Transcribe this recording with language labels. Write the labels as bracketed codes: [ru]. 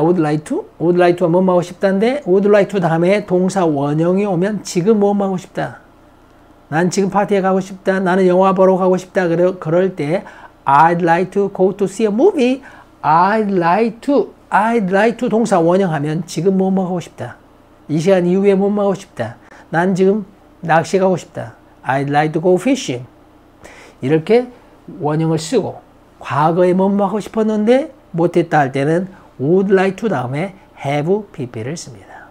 [ko] would like to가 뭐뭐 하고 싶다인데 would like to 다음에 동사 원형이 오면 지금 뭐뭐 하고 싶다. 난 지금 파티에 가고 싶다. 나는 영화 보러 가고 싶다. 그럴 때 [en] I'd like to go to see a movie. [ko] I'd like to 동사 원형하면 지금 뭐뭐 하고 싶다. 이 시간 이후에 뭐뭐 하고 싶다. 난 지금 낚시 가고 싶다. [en] I'd like to go fishing. [ko] 이렇게 원형을 쓰고 과거에 뭐뭐 하고 싶었는데 못했다 할 때는 would like to 다음에 have pp를 씁니다.